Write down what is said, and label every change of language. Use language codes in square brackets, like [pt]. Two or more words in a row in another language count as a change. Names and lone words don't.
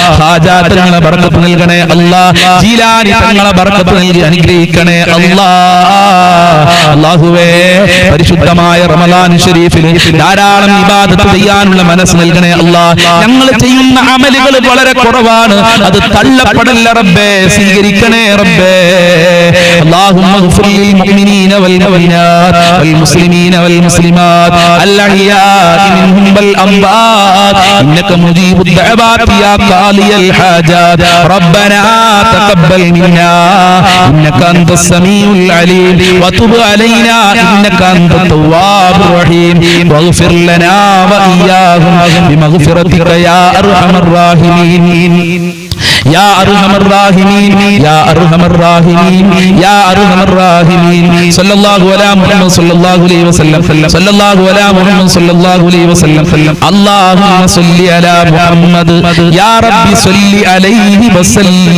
[ml] ഖാജ തങ്ങളെ ബർക്കത്ത് നൽകണേ അല്ലാഹ്. ജീലാനി തങ്ങളെ ബർക്കത്ത് നൽകി അനുഗ്രഹിക്കണേ അല്ലാഹ്. അല്ലാഹുവേ പരിശുദ്ധമായ റമളാൻ ശരീഫിൽ ധാരാളം ഇബാദത്ത് ചെയ്യാനുള്ള മനസ്സ് നൽകണേ അല്ലാഹ്. ഞങ്ങൾ ചെയ്യുന്ന അമലുകൾ വളരെ കുറവാണ്, അത് തള്ളപ്പെടല്ല റബ്ബേ, സ്വീകരിക്കണേ റബ്ബേ. [ar] اللهم اغفر للمؤمنين والمؤمنات والمسلمين والمسلمات الأحياء منهم والأموات إنك مجيب الدعوات يا قاضي الحاجات ربنا تقبل منا إنك أنت السميع العليم وتب علينا إنك أنت التواب الرحيم واغفر لنا وإياهم بمغفرتك يا أرحم الراحمين يا أرحم الراحمين يا أرحم الراحمين يا أرحم الراحمين صلى الله على محمد صلى الله عليه وسلم صلى الله على محمد صلى الله عليه وسلم اللهم صل على محمد يا رب صل عليه وسلم.